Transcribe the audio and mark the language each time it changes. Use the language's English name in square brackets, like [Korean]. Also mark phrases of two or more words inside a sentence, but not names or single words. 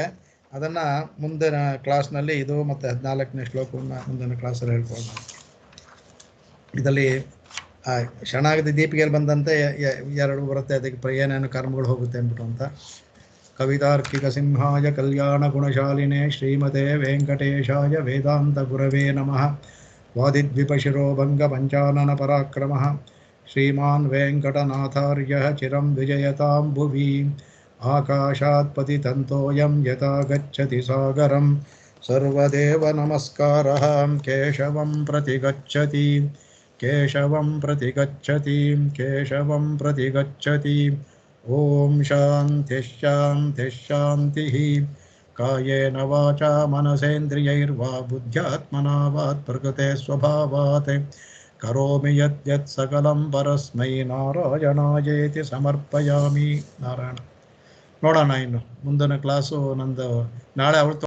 [Kannada] ಅದನ್ನು ಮುಂದಿನ ಕ್ಲಾಸ್ನಲ್ಲಿ ಇದು ಮತ್ತು 14ನೇ ಶ್ಲೋಕವನ್ನು ಮುಂದಿನ ಕ್ಲಾಸಲ್ಲಿ ಹೇಳ್ಬೋದು. ಇದರಲ್ಲಿ ಶರಣಾಗತಿ ದೀಪಿಗೆಯಲ್ಲಿ ಬಂದಂತೆ 2 ಬರುತ್ತೆ. ಅದಕ್ಕೆ ಏನೇನು ಕರ್ಮಗಳು ಹೋಗುತ್ತೆ ಅಂದ್ಬಿಟ್ಟು ಅಂತ. [Sanskrit] ಕವಿತಾರ್ಕಿಕ ಸಿಂಹಾಯ ಕಲ್ಯಾಣ ಗುಣಶಾಲಿನೇ ಶ್ರೀಮತೆ ವೆಂಕಟೇಶಾಯ ವೇದಾಂತ ಗುರವೇ ನಮಃ. ವಾದಿದ್ವಿಪಶಿರೋ ಭಂಗ ಪಂಚಾನನ ಪರಾಕ್ರಮಃ ಶ್ರೀಮಾನ್ ವೆಂಕಟನಾಥಾರ್ಯ ಚಿರಂ ವಿಜಯತಾಂ ಭುವಿ. ಆಕಾಶಾತ್ ಪತಿತಂತೋಯಂ ಯಥಾ ಗಚ್ಚತಿ ಸಾಗರಂ ಸರ್ವದೇವ ನಮಸ್ಕಾರಃ. ಕೇಶವಂ ಪ್ರತಿ ಗಚ್ಚತಿ, ಕೇಶವಂ ಪ್ರತಿ ಗಚ್ಚತಿ, ಕೇಶವಂ ಪ್ರತಿ ಗಚ್ಚತಿ. ಓಂ ಶಾಂತಿ ಶಾಂತಿ ಶಾಂತಿ. ಕಾಯೇನ ವಾಚಾ ಮನಸೇಂದ್ರಿಯೈರ್ವಾ ಬುದ್ಧ್ಯಾತ್ಮನಾ ವಾತ್ ಪ್ರಕೃತೆ ಸ್ವಭಾವಾತ್ ಕರೋಮಿ ಯತ್ ಸಕಲಂ ಪರಸ್ಮೈ ನಾರಾಯಣಾಯೇತಿ ಸಮರ್ಪಯಾಮಿ. [Kannada] ನಾರಾಯಣ. ನೋಡೋಣ ಇನ್ನು ಮುಂದಿನ ಕ್ಲಾಸು ನಂದು ನಾಳೆ. ಅವಳು